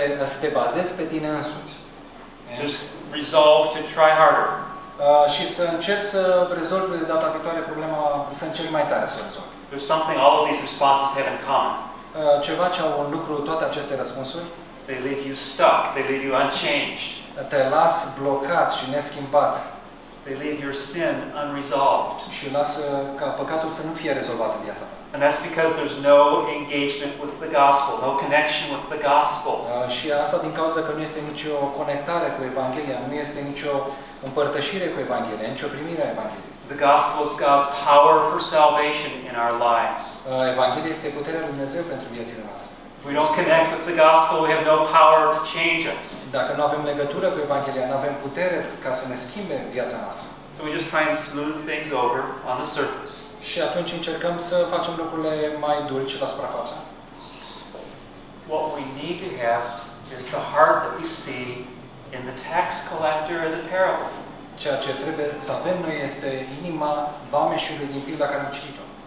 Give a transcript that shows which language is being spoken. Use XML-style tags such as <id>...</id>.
<ro>Să te bazezi pe tine însuți.</ro> <en>Just resolve to try harder.</en> <ro>Și să încerci să rezolvi data viitoare problema, să încerci mai tare să o rezolvi.</ro> <en>There's something all of these responses have in common.</en> <ro>ceva ce au în lucru toate aceste răspunsuri?</ro> <en>They leave you stuck, they leave you unchanged.</en> <ro>Te las blocat și neschimbat.</ro> <en>They leave your sin unresolved.</en> <ro>Și lasă ca păcatul să nu fie rezolvat în viața.</ro> <en>And that's because there's no engagement with the gospel, no connection with the gospel.</en> <ro>Și asta din cauza că nu este nicio conectare cu Evanghelia, nu este nicio împărtășire cu Evanghelia, nicio primire a Evangheliei.</ro> <en>The gospel is God's power for salvation in our lives.</en> <ro>Evanghelia este puterea lui Dumnezeu pentru viețile noastre.</ro> <en>If we don't connect with the gospel, we have no power to change us.</en> <ro>Dacă nu avem legătură cu Evanghelia, nu avem putere ca să ne schimbe viața noastră.</ro> <en>So we just try and smooth things over on the surface.</en> <ro>Și atunci încercăm să facem lucrurile mai dulci la suprafață.</ro> <en>What we need to have is the heart that we see in the tax collector and the parable.</en> <ro>Ceea ce trebuie să avem noi este inima vameșului din pilda care am citit-o.</ro>